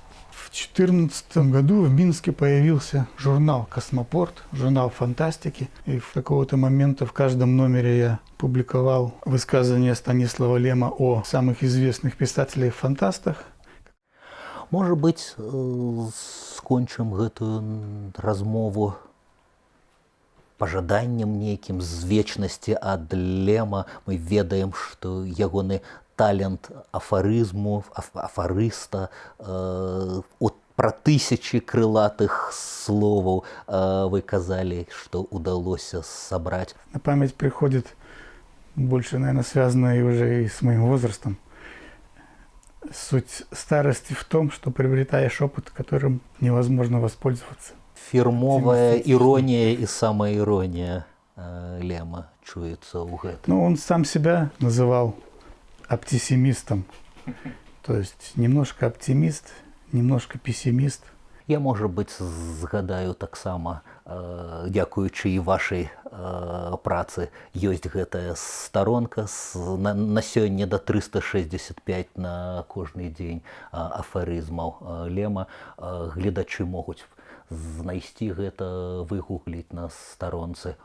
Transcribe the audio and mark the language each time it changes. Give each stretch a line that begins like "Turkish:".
Russian: В 2014 году в Минске появился журнал «Космопорт», журнал фантастики. И в какого-то момента в каждом номере я публиковал высказывания Станислава Лема о самых известных писателях-фантастах.
Belarusian: Может быть, скончым гэтую размову пажаданнем нейкім з вечнасці ад Лема. Мы ведаем, што ягоны талент афарызму, афарыста, от пра
Russian: тысячи
Belarusian: крылатых словаў вы казалі, што ўдалося сабраць.
Russian: На память приходит больше, наверное, связано и уже и с моим возрастом. Суть старости в том, что приобретаешь опыт, которым невозможно воспользоваться.
Belarusian: Фірмовая іронія і самаіронія Лема чуецца ў гэтым.
Russian: Ну, он сам себя называл оптимистом. То есть немножко оптимист, немножко пессимист.
Belarusian: Я,
Russian: может быть,
Belarusian: згадаю таксама, дзякуючы і вашай працы, ёсць гэтая старонка на сёння да 365 на кожны дзень афарызмаў Лема. Гледачы могуць знайсці гэта, выгугліць на старонцы.